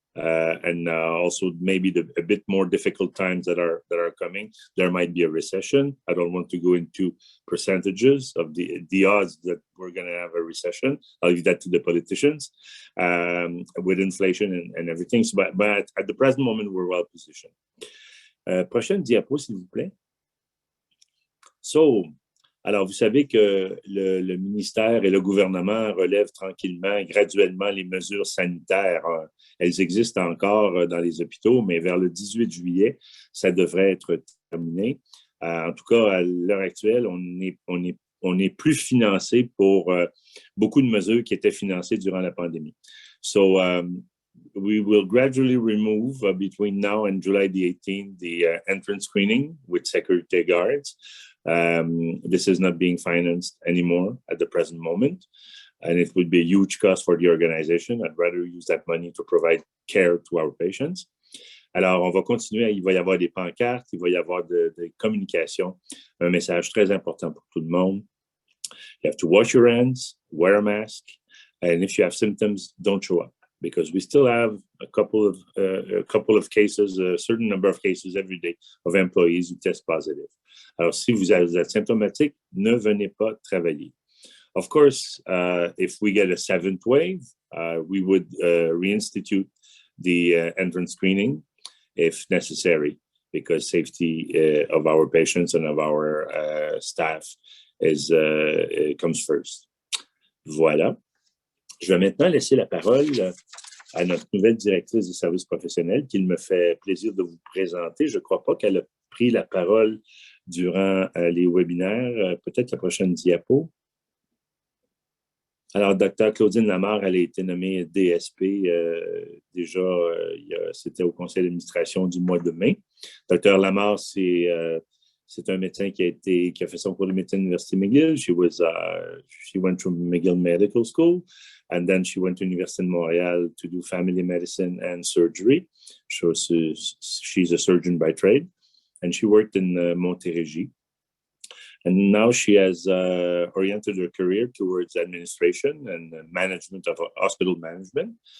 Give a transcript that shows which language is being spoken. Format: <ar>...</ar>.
<en>And also maybe a bit more difficult times that are coming. There might be a recession. I don't want to go into percentages of the odds that we're going to have a recession. I'll leave that to the politicians with inflation and everything. So, but at the present moment, we're well positioned.</en> <fr>Prochaine diapo, s'il vous plaît. So, alors, vous savez que le ministère et le gouvernement relèvent tranquillement, graduellement les mesures sanitaires. Elles existent encore dans les hôpitaux, mais vers le 18 juillet, ça devrait être terminé. En tout cas, à l'heure actuelle, on n'est plus financé pour beaucoup de mesures qui étaient financées durant la pandémie.</fr> <en>So, we will gradually remove between now and July the 18th the entrance screening with security guards. This is not being financed anymore at the present moment, and it would be a huge cost for the organization. I'd rather use that money to provide care to our patients.</en> <fr>Alors, on va continuer. Il va y avoir des pancartes, il va y avoir des communications, un message très important pour tout le monde.</fr> <en>You have to wash your hands, wear a mask, and if you have symptoms, don't show up, because we still have a couple of cases, a certain number of cases every day of employees who test positive.</en> <fr>Alors, si vous êtes symptomatique, ne venez pas travailler.</fr> <en>Of course, if we get a seventh wave, we would reinstitute the entrance screening if necessary, because safety of our patients and of our staff comes first. Voilà.</en> <fr>Je vais maintenant laisser la parole à notre nouvelle directrice des services professionnels, qu'il me fait plaisir de vous présenter. Je ne crois pas qu'elle a pris la parole durant les webinaires. Peut-être la prochaine diapo. Alors, Dr. Claudine Lamarre, elle a été nommée DSP déjà, c'était au conseil d'administration du mois de mai. Dr. Lamarre, c'est un médecin qui a fait son cours de médecine à l'Université McGill.</fr> <en>She went to McGill Medical School, and then she went to University of Montreal to do family medicine and surgery. So she's a surgeon by trade, and she worked in Montérégie. And now she has oriented her career towards administration and management of hospital management.</en>